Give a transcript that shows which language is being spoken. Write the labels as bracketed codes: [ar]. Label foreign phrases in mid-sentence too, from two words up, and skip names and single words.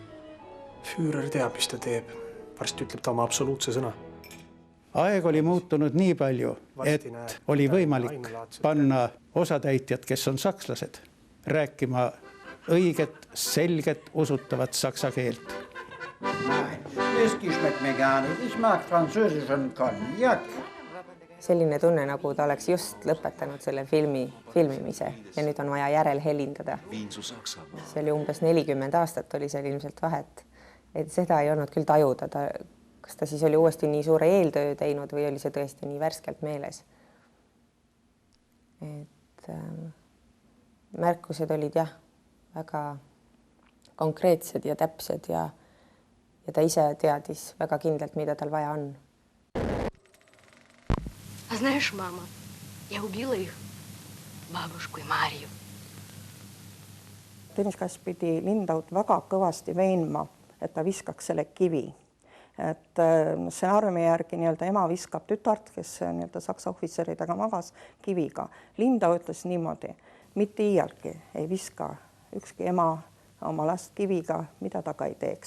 [et] Führer teab, mis ta teeb. Varsti ütleb ta oma absoluutse sõna. Aeg oli muutunud nii palju, et oli võimalik panna osatäitjad, kes on sakslased, rääkima õiget, selget, usutavat saksa keelt. [de] Nein, Whisky schmeckt mir gar nicht. Ich mag französischen Cognac. [et] selline tunne, nagu ta oleks just lõpetanud selle filmimise ja nüüd on vaja järel helindada. See oli umbes 40 aastat oli seal ilmselt vahet, et seda ei olnud küll tajuda. Kas ta siis oli uuesti nii suure eeltöö teinud või oli see tõesti nii värskelt meeles? Et märkused olid jah, väga konkreetsed ja täpsed ja ta ise teadis väga kindlalt, mida tal vaja on. [ru] А знаешь, мама, я убила их, бабушку и Марию. [et] Tõnis Kass pidi Lindaut väga kõvasti veenma, et ta viskaks selle kivi. Et stsenaariumi järgi nii-öelda ema viskab tütart, kes nii-öelda saksa ohvitseridega magas kiviga. Lindau ütles niimoodi, mitte iialgi ei viska ükski ema oma last kiviga, mida ta ka ei teeks.